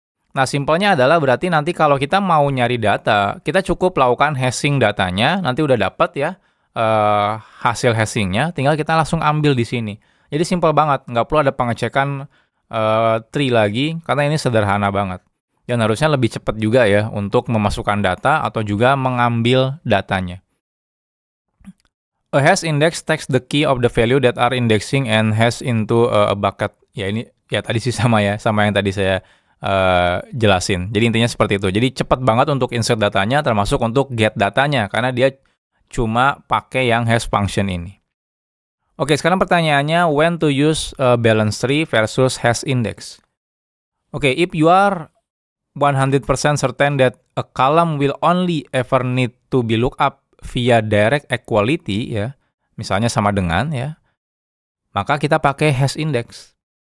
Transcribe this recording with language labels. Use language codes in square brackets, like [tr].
[id] Nah, simpelnya adalah berarti nanti kalau kita mau nyari data, kita cukup lakukan hashing datanya, nanti udah dapat ya hasil hashingnya, tinggal kita langsung ambil di sini. Jadi simpel banget, nggak perlu ada pengecekan tree lagi, karena ini sederhana banget. Dan harusnya lebih cepat juga ya untuk memasukkan data atau juga mengambil datanya. [en] A hash index takes the key of the value that are indexing and hash into a bucket. [id] Ya ini ya tadi sih sama yang tadi saya jelasin. Jadi intinya seperti itu. Jadi cepat banget untuk insert datanya, termasuk untuk get datanya, karena dia cuma pakai yang hash function ini. [en] Oke, [id] sekarang pertanyaannya, [en] when to use balance tree versus hash index. Oke, if you are 100% certain that a column will only ever need to be looked up via direct equality ya, [id] misalnya sama dengan ya, maka kita pakai hash index.